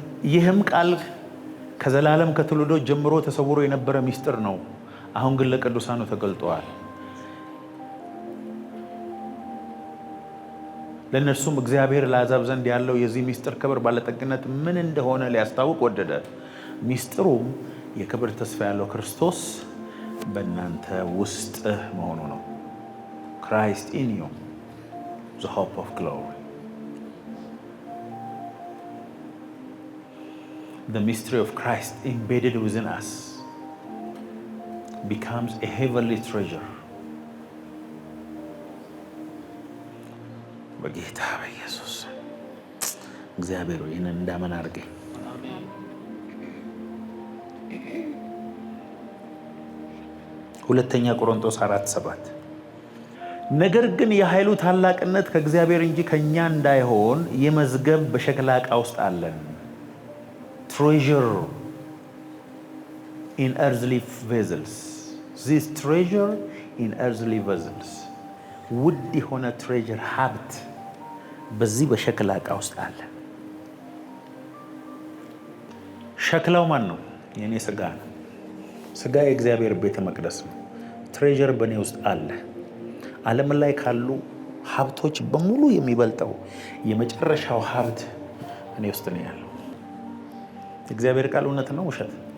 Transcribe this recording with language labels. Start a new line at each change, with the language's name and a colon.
Amharic: ይህም ቃል ከዘላለም ከትውልዶች ጀምሮ ተሰውሮ የነበረ ሚስጥር ነው፣ አሁን ግን ለቅዱሳኑ ተገልጧል። ለእነርሱም እግዚአብሔር ለአሕዛብ ዘንድ ያለው የዚህ ሚስጥር ክብር ባለጠግነት ምን እንደሆነ ሊያስታውቅ ወደደ። ሚስጥሩም የክብር ተስፋ ያለው ክርስቶስ በእናንተ ውስጥ መሆኑ ነው።
English: Christ in you, the hope of glory. The mystery of Christ embedded within us becomes a heavenly treasure.
Amharic: በጌታ በኢየሱስ እግዚአብሔር ይህንን እንዳመን አድርገኝ። ሁለተኛ ቆሮንቶስ 4:7 ነገር ግን የኃይሉ ታላቅነት ከእግዚአብሔር እንጂ ከእኛ እንዳይሆን ይህ መዝገብ በሸክላ ዕቃ ውስጥ አለን።
English: Treasure in earthly vessels. This treasure in earthly vessels.
Amharic: ውድ የሆነ ትሬጀር ሀብት በዚህ በሸክላ ዕቃ ውስጥ አለ። ሸክላው ማን ነው? የኔ ስጋ ነው። ስጋ የእግዚአብሔር ቤተ መቅደስ ነው። ትሬዠር በእኔ ውስጥ አለ። ዓለም ላይ ካሉ ሀብቶች በሙሉ የሚበልጠው የመጨረሻው ሀብት እኔ ውስጥ ነው ያለው። እግዚአብሔር ቃል እውነት ነው ውሸት?